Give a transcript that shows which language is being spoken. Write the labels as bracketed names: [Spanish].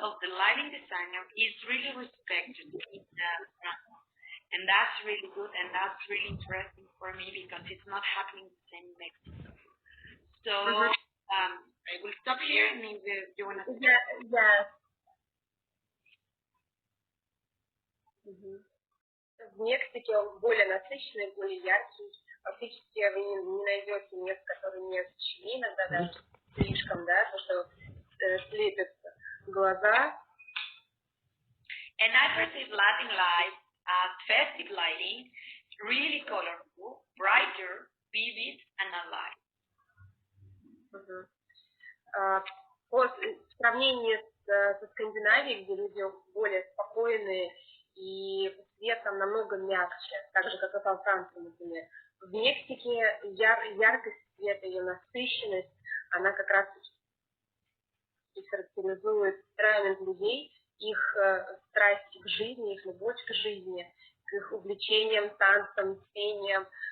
[English] of the lighting designer is really respected in France. And that's really good, and that's really interesting for me because it's not happening the same in Mexico. So I will stop here, and if you want to... Yeah. [Russian] В Мексике он более насыщенный, более яркий. Фактически вы не найдете мест, которые не освещены, иногда даже слишком, да, потому что слепят глаза. [English] And I perceive Latin light as festive lighting, really colorful, brighter, vivid, and alive. [Russian] В сравнении со Скандинавией, где люди более спокойные и свет там намного мягче, так же, как и во Франции, например. В Мексике яркость света, ее насыщенность, она как раз характеризует темперамент людей, их страсть к жизни, их любовь к жизни, к их увлечениям, танцам, пением.